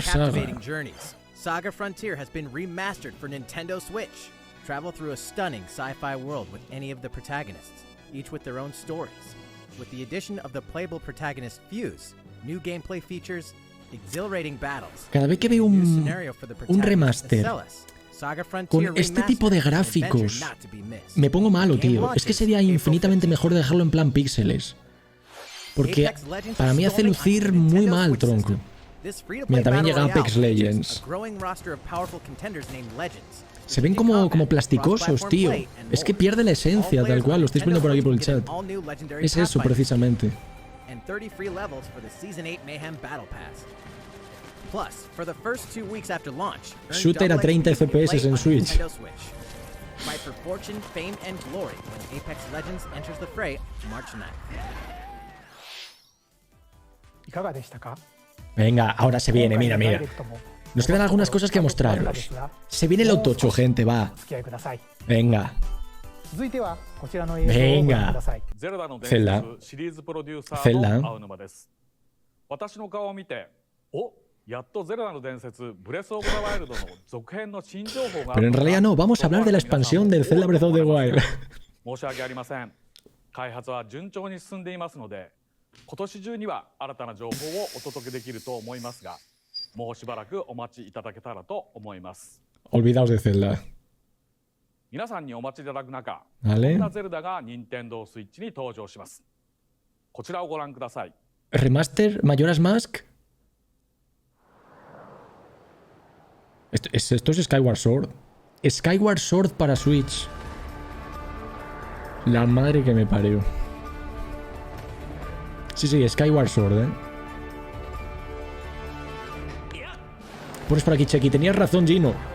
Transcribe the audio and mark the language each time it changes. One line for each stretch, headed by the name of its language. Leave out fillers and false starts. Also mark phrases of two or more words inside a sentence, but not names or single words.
English: 8 captivating Saga. journeys. Saga Frontier has been remastered for Nintendo Switch. Travel through a stunning sci-fi world with any of the protagonists, each with their own stories. With the addition of the playable protagonist Fuse, new gameplay features, exhilarating battles,
Spanish: Cada vez que veo
English: a new
Spanish: un
English: scenario for the remaster protagonist Celes, Saga Frontier
Spanish: con este
English: Remastered,
Spanish: tipo de
English: an adventure
Spanish: gráficos,
English: not to be missed.
Spanish: me pongo malo,
English: Game
Spanish: tío. Es
English: launches
Spanish: que sería
English: April
Spanish: infinitamente mejor dejarlo en plan píxeles. Porque para mí hace lucir muy mal, tronco.
English: This free-to-play
Spanish: Mira, también
English: battle
Spanish: llega
English: royale Apex features Legends. a growing roster of powerful contenders named Legends.
Spanish: Se ven como plasticosos, tío. Es que pierde la esencia, tal cual. Lo estáis poniendo por aquí por el chat. Es eso, precisamente.
English: And 30 free levels for the Season 8 Mayhem Battle Pass. Plus, for the first 2 weeks after launch, earn
Spanish: Shooter a
English: double
Spanish: 30
English: XP when you
Spanish: FPS
English: play
Spanish: en
English: on
Spanish: Switch.
English: Nintendo Switch. Fight for fortune, fame, and glory when Apex Legends enters the fray March 9th.
Japanese: いかがでしたか？
Spanish: Venga, ahora se viene, mira, mira. Nos quedan algunas cosas que mostraros. Se viene lo tocho, gente, va.
Japanese: お付き合いください。
Spanish: Venga.
Japanese: 続いてはこちらの映像をご覧ください。ゼルダの伝ゼルダ説シリーズプロデューサゼルダーの青沼です。私の顔を見て、お、やっとゼルダの伝説ブレスオブザワイルドの続編の新情報が。
Spanish: Pero en realidad no, vamos a hablar de la expansión del Zelda Breath of the Wild.
Japanese: 申し訳ありません。開発は順調に進んでいますので、今年中には新たな情報をお届けできると思いますが、もうしばらくお待ちいただけたらと思います。
Spanish: Olvidaos de Zelda.
Japanese: 皆さんにお待ちいただく中、
Spanish: Vale.
Japanese: こんなゼルダが任天堂スイッチに登場します。こちらをご覧ください。
Spanish: Remaster Majora's Mask. Esto es Skyward Sword. Skyward Sword para Switch. La madre que me parió. Sí, sí, Skyward Sword, ¿eh? Pones por aquí, Chequi. Tenías razón, Gino.